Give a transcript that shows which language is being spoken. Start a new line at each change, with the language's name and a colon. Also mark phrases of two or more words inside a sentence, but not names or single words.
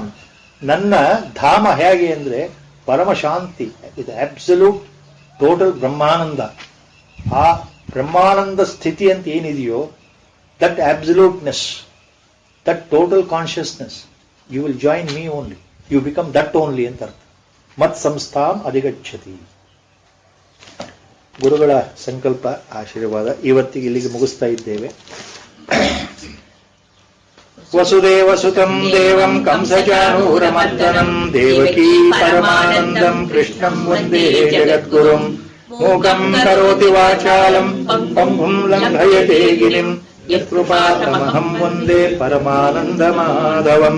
Kannada: ನನ್ನ ಧಾಮ ಹೇಗೆ ಅಂದ್ರೆ ಪರಮ ಶಾಂತಿ, ಇದು
English: absolute total
Kannada: ಬ್ರಹ್ಮಾನಂದ. ಆ ಬ್ರಹ್ಮಾನಂದ ಸ್ಥಿತಿ ಅಂತ ಏನಿದೆಯೋ,
English: that absoluteness, that total consciousness, you will join me only, you become that only
Kannada: ಅಂತ ಅರ್ಥ.
Sanskrit: ಮತ್ ಸಂಸ್ಥಾಂ ಅಧಿಗಚ್ಚತಿ.
Kannada: ಗುರುಗಳ ಸಂಕಲ್ಪ ಆಶೀರ್ವಾದ. ಇವತ್ತಿಗೆ ಇಲ್ಲಿಗೆ ಮುಗಿಸ್ತಾ ಇದ್ದೇವೆ.
Sanskrit: ವಸುದೇವ ಸುತಂ ದೇವಂ ಕಂಸಚಾನೂರಮರ್ದನಂ ದೇವಕೀ ಪರಮಾನಂದಂ ಕೃಷ್ಣಂ ವಂದೇ ಜಗದ್ಗುರುಂ. ಮೂಕಂ ಕರೋತಿ ವಾಚಾಲಂ ಪಂಗುಂ ಲಂಘಯತೆ ಗಿರಿಂ ಯತ್ಕೃಪಾತಮಹಂ ವಂದೇ ಪರಮಾನಂದಮಾಧವಂ.